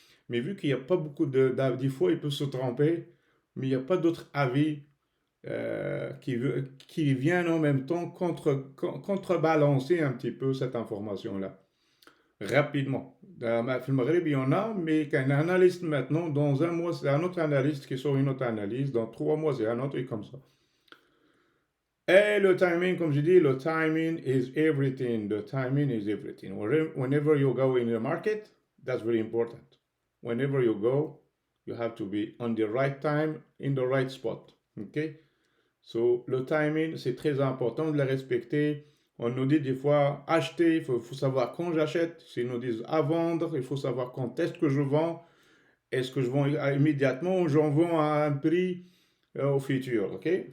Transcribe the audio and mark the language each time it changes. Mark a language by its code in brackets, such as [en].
[fr] Mais vu qu'il n'y a pas beaucoup des fois il peut se tromper, mais il n'y a pas d'autres avis qui viennent en même temps contrebalancer un petit peu cette information-là rapidement. Dans le Maghreb, il y en a, mais qu'un analyste maintenant, dans un mois, c'est un autre analyste qui sort une autre analyse, dans 3 mois, c'est un autre, et comme ça. Et le timing, comme je dis, le timing [en] is everything. The timing is everything. Whenever you go in the market, that's very important. Whenever you go, you have to be on the right time, in the right spot. Okay? [fr] So, le timing, c'est très important de le respecter. On nous dit des fois, acheter, il faut savoir quand j'achète. S'ils nous disent à vendre, il faut savoir quand est-ce que je vends. Est-ce que je vends immédiatement ou j'en vends à un prix au futur, ok?